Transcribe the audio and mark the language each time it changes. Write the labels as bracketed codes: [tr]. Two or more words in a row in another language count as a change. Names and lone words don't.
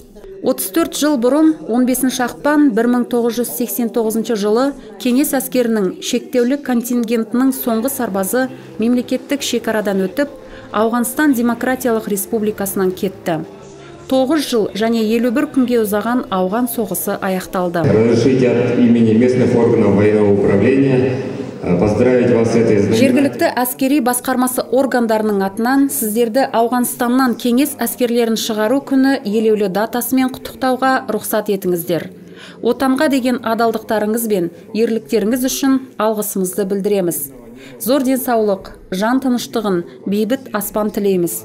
[kk] 34 жыл бұрын 15 ақпан 1989 жылы кеңес әскерінің шектеулі контингентінің соңғы сарбазы мемлекеттік шекарадан өтіп, Ауғанстан Демократиялық Республикасынан кетті. 9 жыл және 51 күнге ұзаған ауған соғысы аяқталды. [ru] Разрешите от имени местных органов военного управления поздравить вас с этой знаменательной. [kk] Жергілікті әскери басқармасы органдарының атынан сіздерді Ауғанстаннан кеңес әскерлерін шығару күні елеулі датасымен құттықтауға рұқсат етіңіздер. Отанға деген адалдықтарыңыз бен ерліктеріңіз үшін алғысымызды білдіреміз. Зор денсаулық, жан тыныштығын, бейбіт аспан тілейміз.